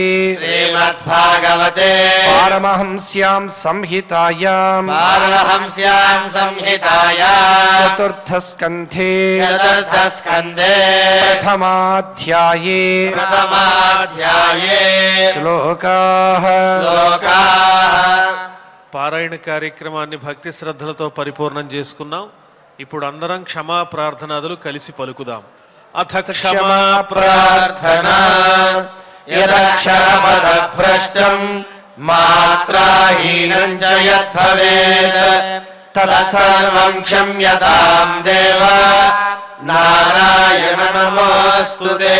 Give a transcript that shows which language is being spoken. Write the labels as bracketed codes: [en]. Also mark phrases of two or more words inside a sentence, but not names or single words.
[sa] श्रीमद्भागवते पारमहंस्यां संहितायां पारमहंस्यां संहितायां चतुर्थस्कन्धे चतुर्थस्कन्धे प्रथमाध्याये प्रथमाध्याये श्लोकाः [te] పారాయణ కార్యక్రమాన్ని భక్తి శ్రద్ధలతో పరిపూర్ణం చేసుకున్నాం. ఇప్పుడు అందరం క్షమా ప్రార్థనాదులు కలిసి పలుకుదాం. [sa] అథ క్షమా प्रार्थना यदक्षरपदभ्रष्टं मात्राहीनं च यद्भवेत् तत्सर्वं क्षम्यतां देव नारायण नमोऽस्तुते.